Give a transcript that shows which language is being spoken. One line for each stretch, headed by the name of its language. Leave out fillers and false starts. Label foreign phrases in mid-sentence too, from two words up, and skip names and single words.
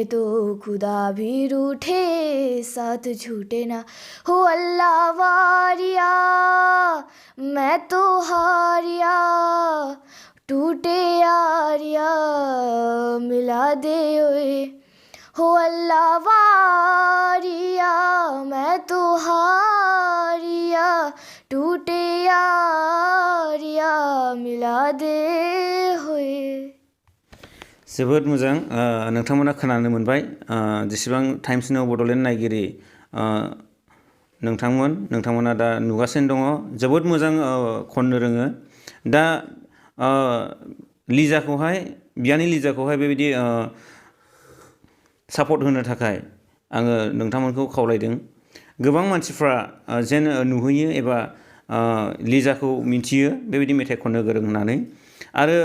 Hindi: तो खुदा भी रूठे साथ छूटे ना हो अल्लाह वारिया मैं तो हारिया टूटे यारिया मिला दे ओए हो अल्लाह वारिया मैं तो हारिया टूटे यारिया मिला दे होए
Bodo: जोबोद मोजां नोंथांमोना खोनानो मोनबाय जेसेबां टाइम्स नाउ बड'लेण्ड नायगिरि नोंथांमोना दा नुगासिनो दङ जोबोद मोजां खननो रोङो दा बियानै लिजाखौहाय बेबायदि सापर्ट होनो थाखाय आङो नोंथांमोनखौ खावलायदों गोबां मानसिफ्रा जेन नुहैयो एबा लिजाखौ मिन्थियो बेबायदि मेथाइ खननो गोरों होननानै आरो